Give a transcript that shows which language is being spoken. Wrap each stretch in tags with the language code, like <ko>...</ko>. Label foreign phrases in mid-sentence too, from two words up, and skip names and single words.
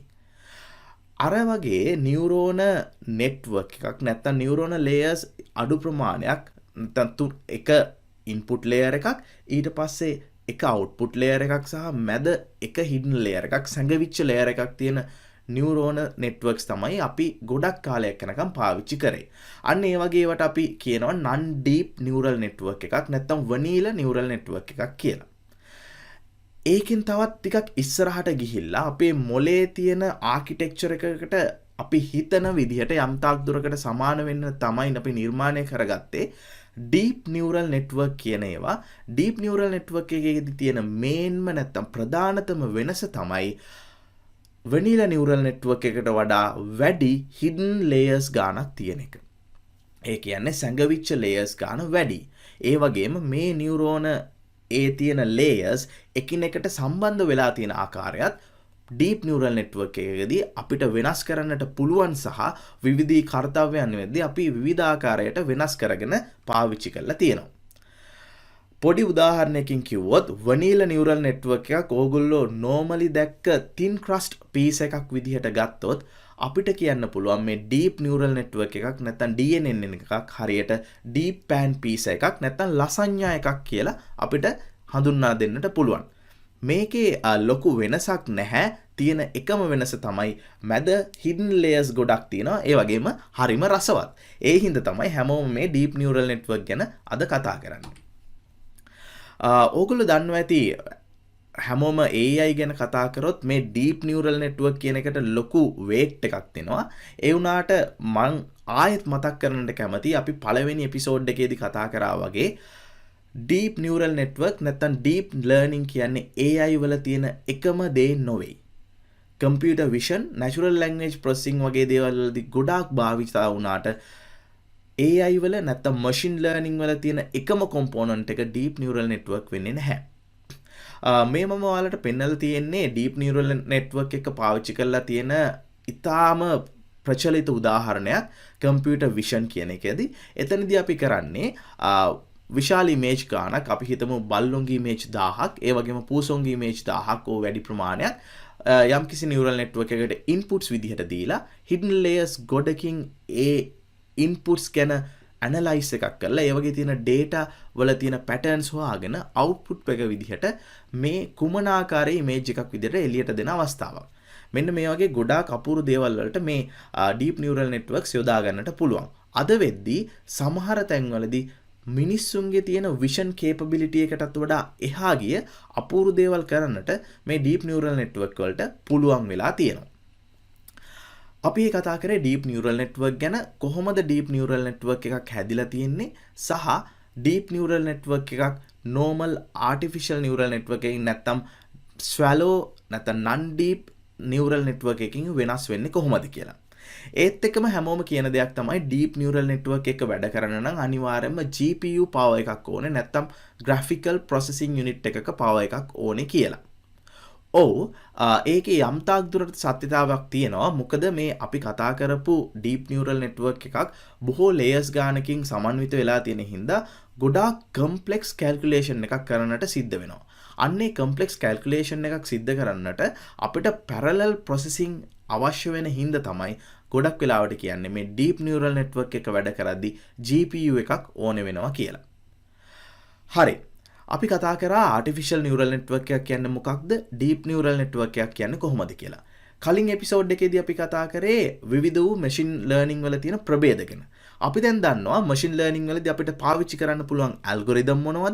<si>අර වගේ</si> <en>neuron network</en> <si>එකක් නැත්නම්</si> <en>neuron layers</en> <si>අඩු ප්‍රමාණයක් නැත්නම් එක</si> <en>input layer</en> <si>එකක් ඊට පස්සේ එක</si> <en>output layer</en> <si>එකක් සහ මැද එක</si> <en>hidden layer</en> <si>එකක් සැඟවිච්ච ලේයර් එකක් තියෙන</si> <en>neuron networks</en> <si>තමයි අපි ගොඩක් කාලයක් යනකම් පාවිච්චි කරේ. අන්න ඒ වගේ ඒවට අපි කියනවා</si> <en>non deep neural network</en> <si>එකක් නැත්නම්</si> <en>vanilla neural network</en> <si>එකක් කියලා. ඒකෙන් තවත් ටිකක් ඉස්සරහට ගිහිල්ලා අපේ මොලේ තියෙන ආකිටෙක්චර් එකකට අපි හිතන විදිහට යම් තාක් දුරකට සමාන වෙන්න තමයි අපි නිර්මාණය කරගත්තේ</si> <en>deep neural network</en> <si>කියන ඒවා.</si> <en>deep neural network</en> <si>එකේදී තියෙන මේන්ම නැත්තම් ප්‍රධානතම වෙනස තමයි</si> <en>vanilla neural network</en> <si>එකට වඩා වැඩි</si> <en>hidden layers</en> <si>ගානක් තියෙන එක. ඒ කියන්නේ සැඟවිච්ච layers ගාන වැඩි. ඒ වගේම මේ නියුරෝන ඒ තියෙන layers එකිනෙකට සම්බන්ධ වෙලා තියෙන ආකාරයත්</si> <en>deep neural network</en> <si>එකකදී අපිට වෙනස් කරන්නට පුළුවන් සහ විවිධ කාර්යයන් වෙද්දී අපි විවිධ ආකාරයට වෙනස් කරගෙන පාවිච්චි කරලා තියෙනවා. පොඩි උදාහරණයකින් කිව්වොත්</si> <en>vanilla neural network</en> <si>එකක් ඕගොල්ලෝ normally දැක්ක</si> <en>thin crust piece</en> <si>එකක් විදිහට ගත්තොත් අපිට කියන්න පුළුවන් මේ</si> <en>deep neural network</en> <si>එකක් නැත්නම් DNN එකක් හරියට</si> <en>deep pan piece</en> <si>එකක් නැත්නම් ලසඤ්ඤා එකක් කියලා අපිට හඳුන්වා දෙන්නට පුළුවන්. මේකේ ලොකු වෙනසක් නැහැ. තියෙන එකම වෙනස තමයි මැද</si> <en>hidden layers</en> <si>ගොඩක් තියෙනවා. ඒ වගේම හරිම රසවත්. ඒ හින්දා තමයි හැමෝම මේ</si> <en>deep neural network</en> <si>ගැන අද කතා කරන්නේ. ඕගොල්ලෝ දන්නවා ඇති හැමෝම AI ගැන කතා කරොත් මේ</si> <en>deep neural network</en> <si>කියන එකට ලොකු weight එකක් දෙනවා. ඒ වුණාට මං ආයෙත් මතක් කරන්නට කැමතියි අපි පළවෙනි එපිසෝඩ් එකේදී කතා කරා වගේ</si> <en>deep neural network</en> <si>නැත්නම්</si> <en>deep learning</en> <si>කියන්නේ AI වල තියෙන එකම දේ නොවේ.</si> <en>computer vision, natural language processing</en> <si>වගේ දේවල් වලදී ගොඩාක් භාවිත වුණාට AI වල නැත්නම්</si> <en>machine learning</en> <si>වල තියෙන එකම component එක</si> <en>deep neural network</en> <si>වෙන්නේ නැහැ. මේ මම ඔයාලට පෙන්නලා තියෙන්නේ</si> <en>deep neural network</en> <si>එක පාවිච්චි කරලා තියෙන ඉතාම ප්‍රචලිත උදාහරණයක්</si> <en>computer vision</en> <si>කියන එකේදී. එතනදී අපි කරන්නේ විශාල image ගානක් අපි හිතමු බල්ලොන්ගේ image 1000ක් ඒ වගේම පූසොන්ගේ image 1000ක් ඕ වැඩි ප්‍රමාණයක් යම්කිසි</si> <en>neural network</en> <si>එකකට inputs විදිහට දීලා</si> <en>hidden layers</en> <si>ගොඩකින් ඒ inputs ගැන ඇනලයිස් එකක් කරලා ඒ වගේ තියෙන data වල තියෙන patterns හොයාගෙන output එක විදිහට මේ කුමන ආකාරයේ image එකක් විදිහට එළියට දෙන අවස්ථාවක්. මෙන්න මේ වගේ ගොඩාක් අපූර්ව දේවල් වලට මේ</si> <en>deep neural networks</en> <si>යොදා ගන්නට පුළුවන්. අද වෙද්දී සමහර තැන්වලදී මිනිස්සුන්ගේ තියෙන</si> <en>vision capability</en> <si>එකටත් වඩා එහා ගිය අපූර්ව දේවල් කරන්නට මේ</si> <en>deep neural network</en> <si>වලට පුළුවන් වෙලා තියෙනවා. අපි මේ කතා කරේ</si> <en>deep neural network</en> <si>ගැන කොහොමද</si> <en>deep neural network</en> <si>එකක් හැදිලා තියෙන්නේ සහ</si> <en>deep neural network</en> <si>එකක්</si> <en>normal artificial neural network</en> <si>එකකින් නැත්තම් shallow නැත්තම්</si> <en>non deep neural network</en> <si>එකකින් වෙනස් වෙන්නේ කොහොමද කියලා. ඒත් එක්කම හැමෝම කියන දෙයක් තමයි</si> <en>deep neural network</en> <si>එක වැඩ කරන්න නම් අනිවාර්යයෙන්ම</si> <en>GPU power</en> <si>එකක් ඕනේ නැත්තම්</si> <en>graphical processing unit</en> <si>එකක power එකක් ඕනේ කියලා. ඔව් ඒකේ යම් තාක් දුරට සත්‍යතාවක් තියෙනවා. මොකද මේ අපි කතා කරපු</si> <en>deep neural network</en> <si>එකක් බොහෝ layers ගානකින් සමන්විත වෙලා තියෙන හින්දා ගොඩාක්</si> <en>complex calculation</en> <si>එකක් කරන්නට සිද්ධ වෙනවා. අන්නේ</si> <en>complex calculation</en> <si>එකක් සිද්ධ කරන්නට අපිට</si> <en>parallel processing</en> <si>අවශ්‍ය වෙන හින්දා තමයි ගොඩක් වෙලාවට කියන්නේ මේ</si> <en>deep neural network</en> <si>එක වැඩ කරද්දී GPU එකක් ඕනේ වෙනවා කියලා. හරි. අපි කතා කරා</si> <en>artificial neural network</en> <si>එකක් කියන්නේ මොකක්ද?</si> <en>deep neural network</en> <si>එකක් කියන්නේ කොහොමද කියලා. කලින් එපිසෝඩ් එකේදී අපි කතා කරේ විවිධ වූ</si> <en>machine learning</en> <si>වල තියෙන ප්‍රභේද ගැන. අපි දැන් දන්නවා</si> <en>machine learning</en> <si>වලදී අපිට පාවිච්චි කරන්න පුළුවන් algorithm මොනවද?</si>